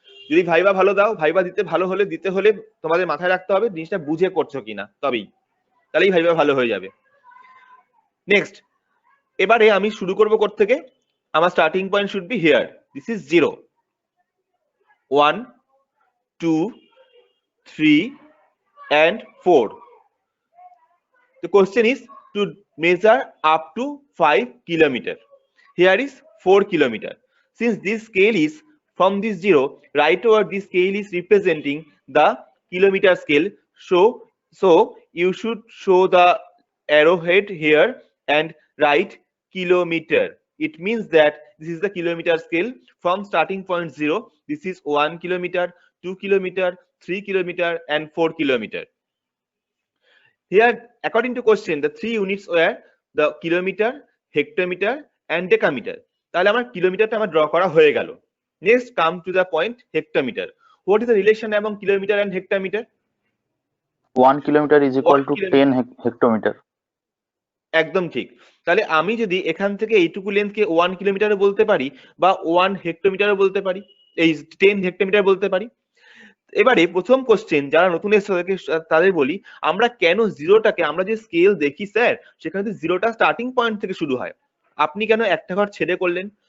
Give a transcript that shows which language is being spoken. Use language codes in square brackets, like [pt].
[bn] যদি ভাইবা ভালো দাও, ভাইবা দিতে হলে তোমাদের মাথায় রাখতে হবে জিনিসটা বুঝে করছো কিনা, তাহলেই ভাইবা ভালো হয়ে যাবে। নেক্সট এবারে আমি শুরু করব কোথা থেকে, আমার starting point should be here, [en] This is 0, 1, 2, 3 and 4. The question is to measure up to 5 kilometer. Here is 4 kilometer. Since this scale is from this 0 right over, this scale is representing the kilometer scale, so you should show the arrowhead here and write kilometer. It means that this is the kilometer scale from starting point 0. This is 1 kilometer, 2 kilometer, 3 kilometer and 4 kilometer. Here according to question the 3 units were the kilometer, hectometer and decameter. [bn] তাহলে আমার কিলোমিটারটা আমার draw করা হয়ে গেল। [en] Next come to the point hectometre. What is the relation among kilometre and hectometre? 1 kilometer is equal to 10 hectometer. [bn] একদম ঠিক। তাহলে আমি যদি এখান থেকে এইটুকু লেন্থকে 1 কিলোমিটারও বলতে পারি বা 1 হেক্টোমিটারও বলতে পারি, এই 10 হেক্টোমিটার বলতে পারি। এবারে প্রথম কোশ্চেন, যারা নতুন এসেছে তাদের বলি, আমরা কেন জিরোটাকে, আমরা যে স্কেল দেখি স্যার সেখানে তো জিরোটা স্টার্টিং পয়েন্ট থেকে শুরু হয়, আপনি কেন একটা ঘর ছেড়ে করলেন?